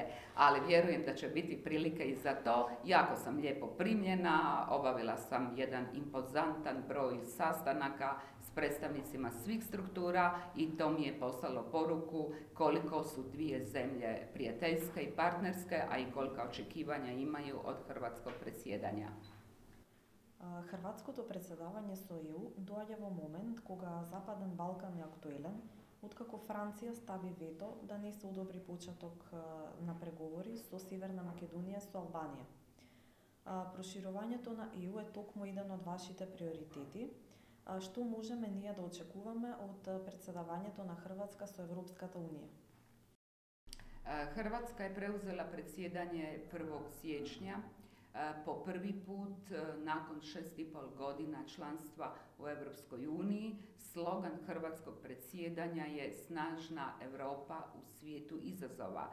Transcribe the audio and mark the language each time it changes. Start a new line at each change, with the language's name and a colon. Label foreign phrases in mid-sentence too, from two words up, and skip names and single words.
Croatian: Ali vjerujem da će biti prilike i za to. Jako sam lijepo primljena, obavila sam jedan impozantan broj sastanaka s predstavnicima svih struktura i to mi je poslalo poruku koliko su dvije zemlje prijateljske i partnerske, a i kolika očekivanja imaju od hrvatskog predsjedanja.
Macedonian: Хрватското председавање со ЕУ доаѓа во момент кога Западен Балкан е актуелен, откако Франција стави вето да не се одобри почеток на преговори со Северна Македонија со Албанија. Проширувањето на ЕУ е токму еден од вашите приоритети. Што можеме ние да очекуваме од председавањето на Хрватска со Европската унија?
Croatian: Hrvatska je preuzela predsjedanje 1. siječnja. Po prvi put nakon 6,5 godina članstva u Europskoj uniji. Slogan hrvatskog predsjedanja je Snažna Europa u svijetu izazova.